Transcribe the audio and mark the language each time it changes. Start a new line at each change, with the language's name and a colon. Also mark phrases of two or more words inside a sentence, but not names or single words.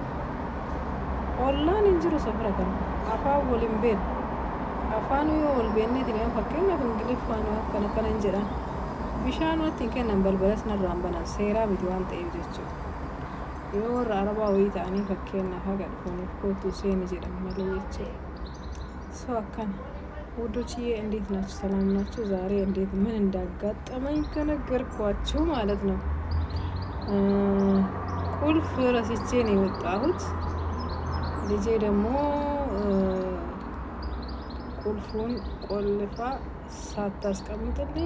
Oromo: Ollaan hin jiru safara kana afaan waliin beenu afaan yoo wal beenneetiin yoo fakkeenyaaf ingiliffaan akkana hin jedhan bishaan watti hin kennan balbalas narraan banan seeraa miti waan ta'eef jechuudha. Yoo warra arabaa wayii ta'anii fakkeenyaaf haga dhufaniif kootu seeni jedhan malee jechuudha. Soo akkana
Amharic: ውዶችዬ እንዴት ናችሁ? ሰላም ናችሁ? ዛሬ እንዴት ምን እንዳጋጠመኝ ከነገርኳችሁ ማለት ነው። ቁልፍ ረስቼ ነው የወጣሁት። ልጄ ደግሞ ቁልፉን ቆልፋ ሳታስቀምጥልኝ